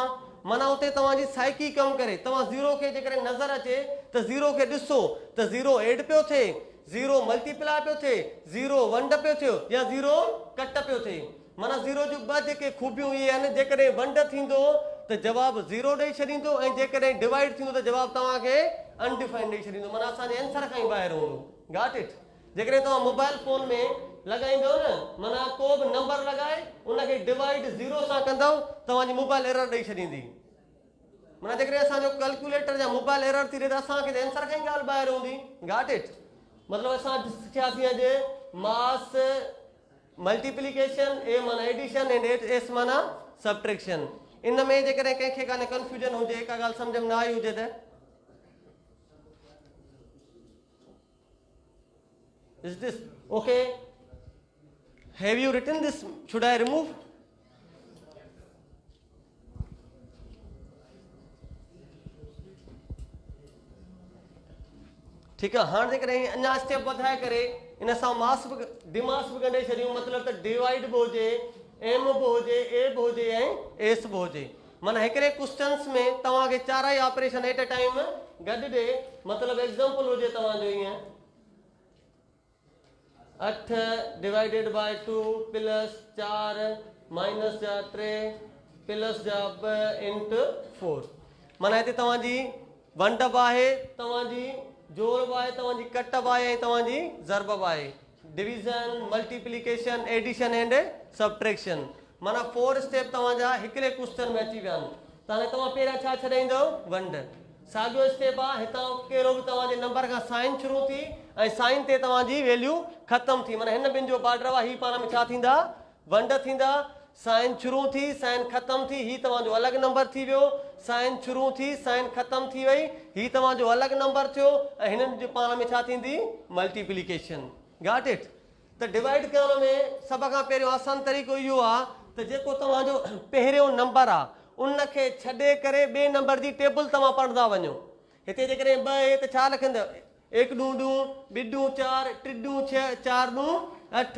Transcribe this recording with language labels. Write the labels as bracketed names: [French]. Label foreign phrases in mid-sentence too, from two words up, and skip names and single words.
[Sindhi] माना उते तव्हांजी साइकी कमु करे, तव्हां 0 खे जेकॾहिं नज़र अचे त 0 खे ॾिसो त 0 एड पियो थिए, 0 मल्टीप्लाई पियो थिए, 0 वंड पियो थियो या 0 कट पियो थिए। माना 0 जूं ॿ जेके खूबियूं इहे आहिनि, जेकॾहिं वंड थींदो त जवाबु 0 ॾेई छॾींदो ऐं जेकॾहिं डिवाइड थींदो त जवाबु तव्हांखे अनडिफाइंड ॾेई छॾींदो। माना असांजे आंसर खां ई ॿाहिरि हूंदो। [English] Got it. [Sindhi] जेकॾहिं तव्हां मोबाइल फोन में लॻाईंदव न, माना को बि नंबर लॻाए उनखे डिवाइड 0 सां कंदव, तव्हांजी मोबाइल एरर ॾेई छॾींदी। माना जेकॾहिं असांजो कैलकुलेटर या मोबाइल एरर थी रहे त असांखे त आंसर खां ई ॻाल्हि ॿाहिरि हूंदी। [English] got it. [Sindhi] मतिलबु असां सिखियासीं अॼु मास मल्टीप्लिकेशन, ए माना [English] addition and S [Sindhi] माना सब्ट्रैक्शन। इन में जेकॾहिं कंहिंखे काने कंफ्यूजन हुजे, का ॻाल्हि सम्झ में न आई हुजे त [English] is this okay? Have you written this? Should I remove? [Sindhi] ठीकु आहे। हाणे जेकॾहिं अञा स्टेप वधाए करे इन सां मास बि डिमास बि ॻंढे छॾियूं, मतिलबु त डिवाइड बि हुजे, एम बि हुजे, ए बि हुजे ऐं एस बि हुजे। माना हिकिड़े क्वेश्चन्स में तव्हांखे चारई ऑपरेशन [English] at a time [Sindhi] गॾु ॾे। मतिलबु एग्ज़ाम्पल हुजे तव्हांजो ईअं 8 [English] divided by 2 plus 4 minus [Sindhi] जा 3 प्लस जा 2 इंटू 4। माना हिते तव्हांजी वंड बि आहे, तव्हांजी जोड़ बि आहे, तव्हांजी कट बि आहे ऐं तव्हांजी ज़रब बि आहे। [English] Division, multiplication, addition and subtraction. [Sindhi] माना 4 स्टेप तव्हांजा हिकिड़े क्वेश्चन में अची विया आहिनि। त हाणे तव्हां पहिरियां छा छॾाईंदव वंड। साॻियो स्टेप आहे, हितां कहिड़ो बि तव्हांजे नंबर खां साइन शुरू थी ऐं साइन ते तव्हांजी वैल्यू ख़तमु थी। माना हिन ॿिनि जो बॉर्डर आहे, हीअ पाण में छा थींदा वंड थींदा। साइन शुरू थी, साइन ख़तमु थी, हीअ तव्हांजो अलॻि नंबर थी वियो। साइन शुरू थी, साइन ख़तमु थी वई, हीअ तव्हांजो अलॻि नंबर थियो ऐं हिननि जे पाण में छा थींदी मल्टीप्लिकेशन। [English] Got it. [Sindhi] त डिवाइड करण में सभ खां पहिरियों आसान तरीक़ो इहो आहे त जेको तव्हांजो पहिरियों नंबर आहे उनखे छॾे करे ॿिए नंबर जी टेबल तव्हां पढ़ंदा वञो। हिते जेकॾहिं 2 आहे त छा लिखंदव 1 ॾूं 2 2 ॾूं 4 3 ॾूं 6 4 ॾूं 8।